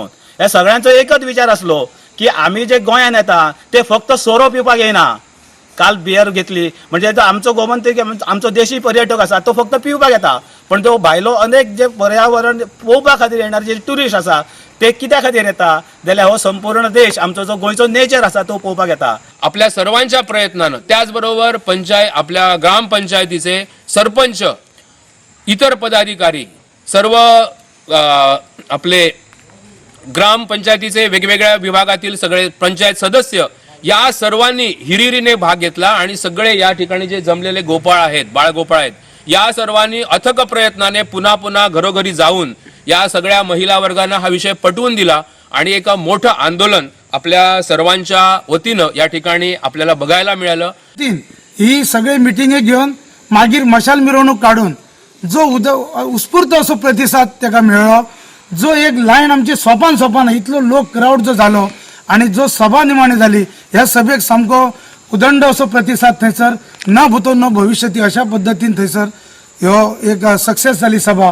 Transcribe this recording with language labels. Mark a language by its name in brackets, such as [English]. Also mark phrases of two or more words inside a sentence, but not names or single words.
[Konkani] ह्या सगळ्यांचो एकच विचार आसलो की आमी जे गोंयान येता ते फक्त सोरो पिवपाक येना। काल बियर घेतली म्हणजे आमचो गोमंतक आमचो देशी पर्यटक आसा तो फक्त पिवपाक येता, पण तो भायलो अनेक जे पर्यावरण पळोवपा खातीर येणारे जे ट्युरिस्ट आसा ते कित्या खातीर येता जाल्यार हो संपूर्ण देश आमचो जो गोंयचो नेचर आसा तो पळोवपाक येता। [Marathi] आपल्या सर्वांच्या प्रयत्नानं, त्याचबरोबर आपल्या ग्रामपंचायतीचे सरपंच, इतर पदाधिकारी, सर्व आपले ग्रामपंचायतीचे वेगवेगळ्या विभागातील सगळे पंचायत सदस्य या सर्वांनी हिरिरीने भाग घेतला आणि सगळे या ठिकाणी जे जमलेले गोपाळ आहेत, बाळगोपाळ आहेत, या सर्वांनी अथक प्रयत्नाने पुन्हा पुन्हा घरोघरी जाऊन या सगळ्या महिला वर्गांना हा विषय पटवून दिला आणि एक मोठं आंदोलन आपल्या सर्वांच्या वतीनं या ठिकाणी आपल्याला बघायला मिळालं। [Konkani] ही सगळे मिटिंगे घेऊन मागीर मशाल मिरवणूक काढून जो उत्स्फूर्त असो प्रतिसाद ताका मेळ्ळो, जो एक लायन आमची सोपान इतलो लोक क्राऊड जो जालो आणि जो सभा निमाणी जाली, ह्या सभेक सामको उदंड असो प्रतिसाद थंयसर न भूतो न भविष्यती अशा पद्दतीन थंयसर ह्यो एक सक्सेस जाली सभा.